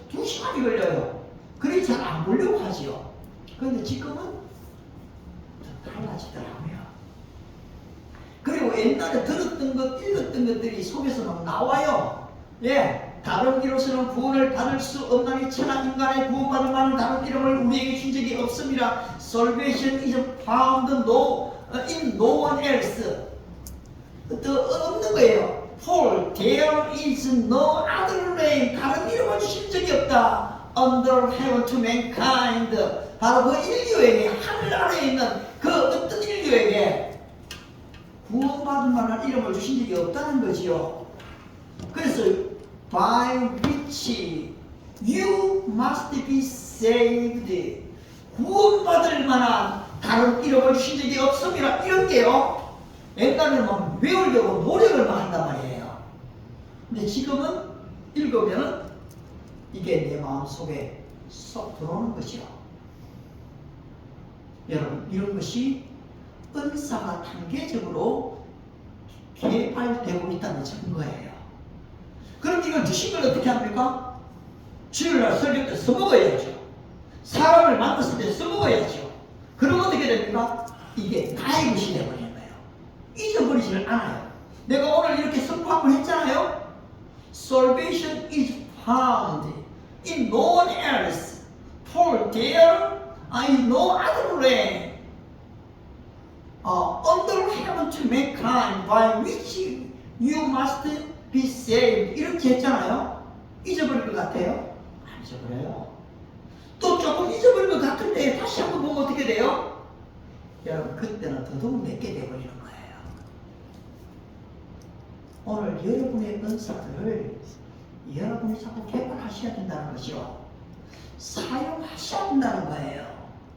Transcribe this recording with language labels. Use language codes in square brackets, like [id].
[ko] 2시간이 걸려요. 그래 잘 안 보려고 하지요. 그런데 지금은 좀 달라지더라고요. 그리고 옛날에 들었던 것, 읽었던 것들이 속에서 막 나와요. 예, 다른 이로서는 구원을 받을 수 없나니 천하 인간의 구원받을 만한 다른 이름을 우리에게 준 적이 없습니다. [en] Salvation is found in no one else. [ko] 또 없는 거예요. [en] For there is no other name. [ko] 다른 이름을 주신 적이 없다. [en] Under heaven to mankind. [ko] 바로 그 인류에게, 하늘 아래에 있는 그 어떤 인류에게 구원받을 만한 이름을 주신 적이 없다는 거지요. 그래서 [en] by which you must be saved. [ko] 구원받을 만한 다른 이름을 주신 적이 없습니다. 이런 게요, 옛날에는 막 외우려고 노력을 막 한단 말이에요. 근데 지금은 읽으면 이게 내 마음속에 쏙 들어오는 것이요. 여러분, 이런 것이 은사가 단계적으로 개발되고 있다는 증거예요. 그럼 이걸 주신 걸 어떻게 합니까? 주일날 설교 때 써먹어야죠. 사람을 만났을 때 써먹어야죠. 그러면 어떻게 됩니까? 이게 나의 것이 되어버리는 거예요. 잊어버리지를 않아요. 내가 오늘 이렇게 선포 한번 했잖아요. [en] Salvation is found in no one else, for there is no other way under heaven to mankind by which you must be saved. [ko] 이렇게 했잖아요. 잊어버릴 것 같아요? 안 잊어버려요. 또 조금 잊어버릴 것 같을 때 다시 한번 보면 어떻게 돼요? 여러분, 그때는 더더욱 내게 되어버리는 거예요. 오늘 여러분의 은사들을 여러분이 자꾸 개발하셔야 된다는 것이요, 사용하셔야 된다는 거예요.